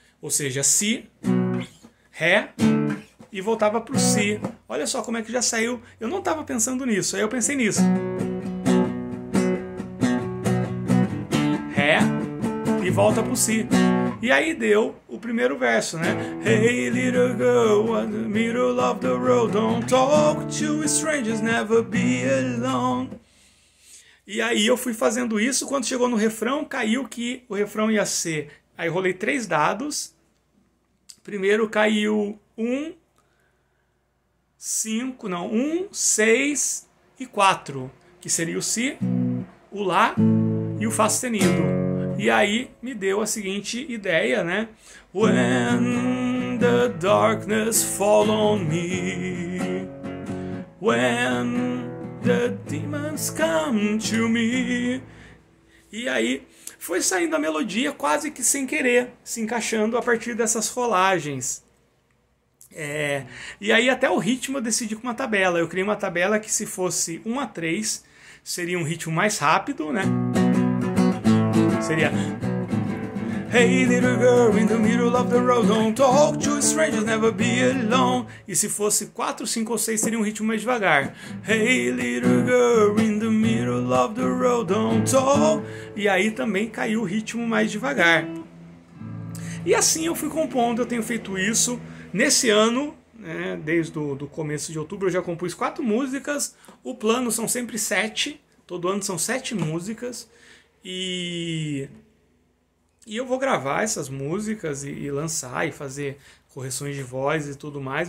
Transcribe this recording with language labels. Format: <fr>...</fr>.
<pt>Ou seja, Si, Ré e voltava para o Si. Olha só como é que já saiu. Eu não estava pensando nisso, aí eu pensei nisso. Ré e volta pro Si. E aí deu o primeiro verso, né?</pt> <en>Hey little girl, in the middle of the road, don't talk to strangers, never be alone.</en> <pt>E aí eu fui fazendo isso, quando chegou no refrão, caiu que o refrão ia ser... Aí rolei 3 dados. Primeiro caiu 1, 5, não, 1, 6 e 4, que seria o Si, o Lá e o Fá sustenido. E aí me deu a seguinte ideia, né?</pt> <en>When the darkness fall on me, when the demons come to me.</en> <pt>E aí foi saindo a melodia quase que sem querer, se encaixando a partir dessas rolagens. E aí até o ritmo eu decidi com uma tabela. Eu criei uma tabela que se fosse 1 a 3 seria um ritmo mais rápido, né? Seria</pt> <en>Hey little girl in the middle of the road, don't talk to strangers, never be alone.</en> <pt>E se fosse 4, 5 ou 6 seria um ritmo mais devagar.</pt> <en>Hey little girl in the middle of the road, don't talk.</en> <pt>E aí também caiu o ritmo mais devagar. E assim eu fui compondo, eu tenho feito isso. Nesse ano, né, desde o começo de outubro, eu já compus 4 músicas. O plano são sempre 7. Todo ano são 7 músicas. E eu vou gravar essas músicas e lançar e fazer correções de voz e tudo mais.</pt>